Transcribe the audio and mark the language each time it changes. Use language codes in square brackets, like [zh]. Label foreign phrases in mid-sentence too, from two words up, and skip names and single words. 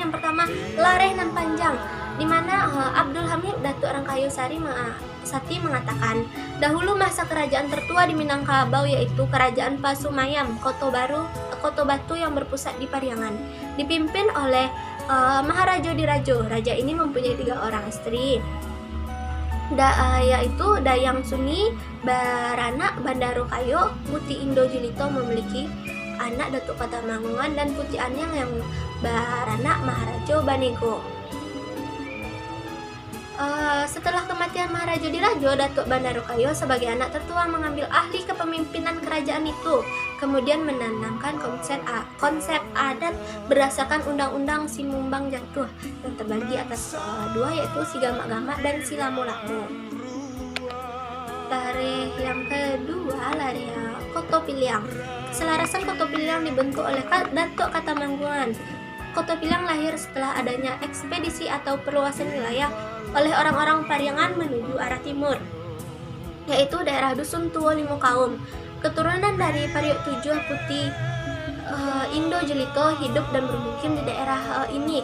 [id] Yang pertama lareh nan panjang, di mana Abdul Hamid Datuk Rangkayu Sati mengatakan, dahulu masa kerajaan tertua di Minangkabau yaitu Kerajaan Pasumayam, Koto Batu yang berpusat di Pariangan, dipimpin oleh Maharajo Dirajo. Raja ini mempunyai 3 orang istri, yaitu Dayang Suni, Baranak Bandaro Kayo, Muti Indo Julito memiliki anak Datuk Katamanggungan, dan Putih Anyang yang baranak Maharajo Banego. Setelah kematian Maharajo Dirajo, Datuk Bandaro Kayo sebagai anak tertua mengambil ahli kepemimpinan kerajaan itu, kemudian menanamkan konsep adat berdasarkan Undang-Undang Simumbang Jatuh yang terbagi atas 2, yaitu Sigama-gama dan Silamu-lamu. Lareh yang kedua, lareh Koto Piliang. Keselarasan Koto Piliang dibentuk oleh Datuk Katamanggungan. Koto Piliang lahir setelah adanya ekspedisi atau perluasan wilayah oleh orang-orang Pariangan menuju arah timur, yaitu daerah Dusun Tuo Limo Kaum. Keturunan dari Pariok Tujuh Putih Indo Jelito hidup dan bermukim di daerah ini.